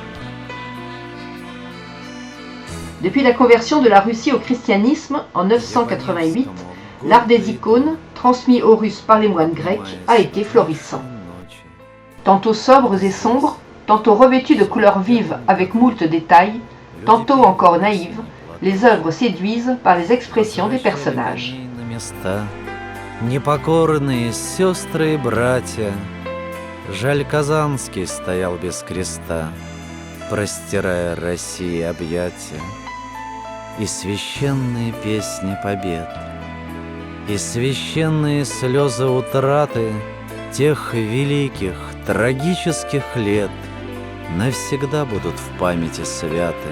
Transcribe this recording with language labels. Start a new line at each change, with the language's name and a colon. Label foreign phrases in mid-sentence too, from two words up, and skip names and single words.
French: Depuis la conversion de la Russie au christianisme en 988, l'art des icônes, transmis aux Russes par les moines grecs, a été florissant. Tantôt sobres et sombres, tantôt revêtus de couleurs vives avec moult détails, tantôt encore naïves, les œuvres séduisent par les expressions des personnages.
Russian: Непокорные сестры и братья, жаль, Казанский стоял без креста, простирая России объятия, и священные песни побед, и священные слезы утраты тех великих, трагических лет навсегда будут в памяти святы.